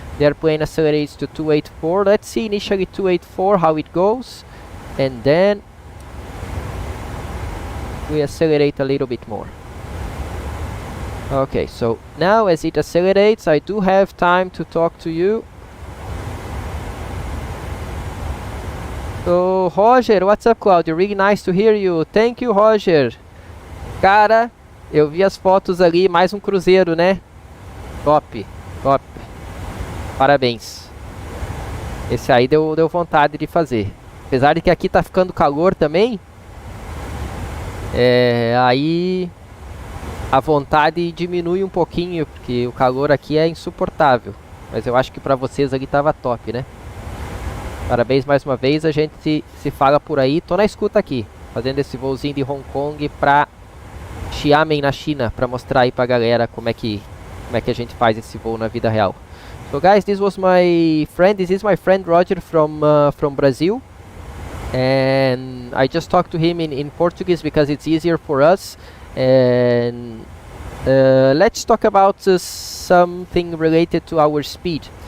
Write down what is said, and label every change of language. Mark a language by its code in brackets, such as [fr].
[en] The airplane accelerates to 284, let's see initially 284 how it goes, and then we accelerate a little bit more. Okay, so now as it accelerates, I do have time to talk to you. So, Roger, what's up, Claudio? Really nice to hear you. Thank you, Roger. [pt] Cara, eu vi as fotos ali, mais um cruzeiro, né? Top, top. Parabéns. Esse aí deu vontade de fazer. Apesar de que aqui tá ficando calor também. Aí a vontade diminui um pouquinho, porque o calor aqui é insuportável. Mas eu acho que pra vocês ali tava top, né? Parabéns mais uma vez, a gente se fala por aí. Tô na escuta aqui, fazendo esse voozinho de Hong Kong pra Xiamen, na China, pra mostrar aí pra galera como é que a gente faz esse voo na vida real. [en] So guys, this is my friend Roger from Brazil. And I just talked to him in Portuguese because it's easier for us. And let's talk about something related to our speed.